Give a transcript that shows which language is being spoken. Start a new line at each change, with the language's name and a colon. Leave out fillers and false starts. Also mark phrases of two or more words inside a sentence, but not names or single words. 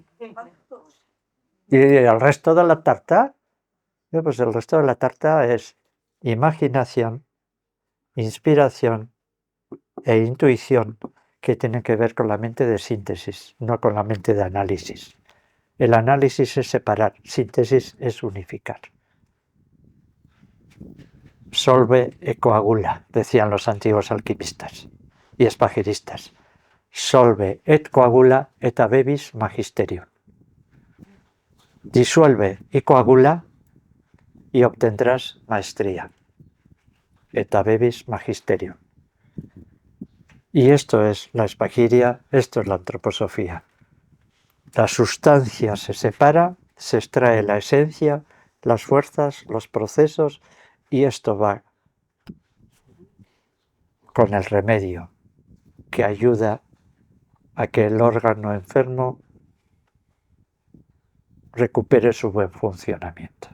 Spanish: Y el resto de la tarta, pues el resto de la tarta es imaginación, inspiración e intuición, que tienen que ver con la mente de síntesis, no con la mente de análisis. El análisis es separar, síntesis es unificar.
Latin: Solve e coagula,
Spanish: decían los antiguos alquimistas y espagiristas.
Latin: Solve et coagula et habebis magisterium.
Spanish: Disuelve y coagula y obtendrás maestría.
Latin: Et habebis magisterium.
Spanish: Y esto es la espagiria, esto es la antroposofía. La sustancia se separa, se extrae la esencia, las fuerzas, los procesos, y esto va con el remedio que ayuda a que el órgano enfermo recupere su buen funcionamiento.